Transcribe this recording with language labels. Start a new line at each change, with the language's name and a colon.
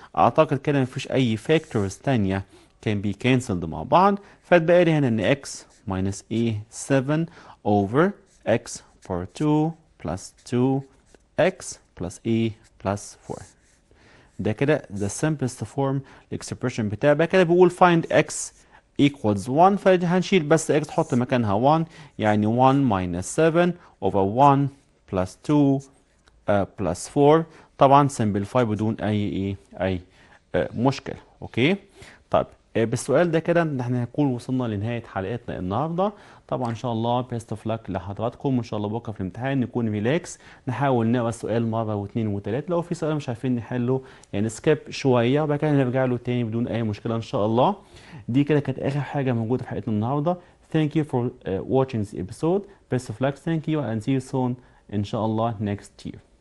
Arabic: اعتقد كده مفيش اي فاكتورز تانية can be cancelled مع بعض، فتبقى لي هنا ان x minus a 7 over x power 2 plus 2x plus a plus 4. ده كده
English: the simplest form
Arabic: الاكسبريشن بتاعي. بقى كده بيقول find x equals 1، فهنشيل بس x تحط مكانها 1، يعني 1 minus 7 over 1 plus 2 plus 4. طبعا simplify بدون اي مشكله. اوكي طيب بالسؤال ده كده ان احنا هنكون وصلنا لنهاية حلقتنا النهاردة. طبعا ان شاء الله بيست اوف لك لحضراتكم، وان شاء الله بكره في الامتحان نكون ريلاكس، نحاول نقرا السؤال مرة واثنين وثلاثة، لو في سؤال مش عارفين نحله يعني سكيب شوية وبعد كده نرجع له تاني بدون اي مشكلة ان شاء الله. دي كده كانت اخر حاجة موجودة في حلقتنا النهاردة.
English: Thank you for watching this episode. Best of luck. Thank you and see you soon
Arabic: ان شاء الله
English: next year.